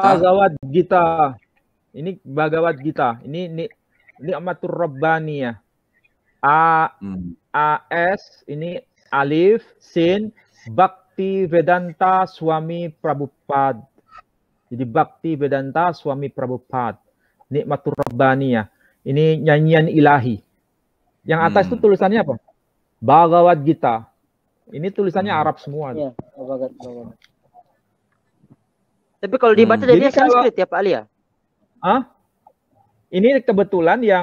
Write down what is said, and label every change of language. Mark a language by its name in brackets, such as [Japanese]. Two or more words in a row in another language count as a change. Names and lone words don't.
[Indonesian] Bhagavad Gita. Ini Bhagavad Gita. Ini Ni'matur Rabbaniyah. AS ini Alif, Sin, Bhakti Vedanta Swami Prabhupada. Jadi Bhakti Vedanta Swami Prabhupada. Ni'matur Rabbaniyah. Ini nyanyian ilahi. Yang atas itu tulisannya apa? Bhagavad Gita. Ini tulisannya Arab semua. Iya, Bhagavad. Tapi kalau dibaca jadinya Sanskrit ya Pak Ali ya? Ini kebetulan yang